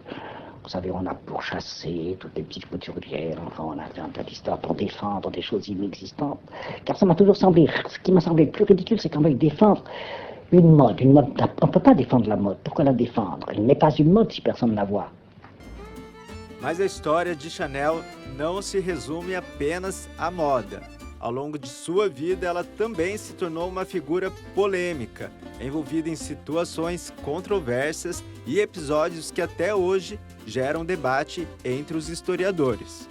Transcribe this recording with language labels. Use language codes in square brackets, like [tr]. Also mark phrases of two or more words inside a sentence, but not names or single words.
[fr] Vous savez, on a pourchassé toutes les petites couturières, enfin, on a fait un tas d'histoires pour défendre des choses inexistantes. Car ça m'a toujours semblé, ce qui m'a semblé le plus ridicule, c'est qu'on veuille défendre une mode. On ne peut pas défendre la mode. Pourquoi la défendre? Elle n'est pas une mode si personne ne la voit. [pt] Mas a história de Chanel não se resume apenas à moda. Ao longo de sua vida, ela também se tornou uma figura polêmica, envolvida em situações controversas e episódios que até hoje geram debate entre os historiadores.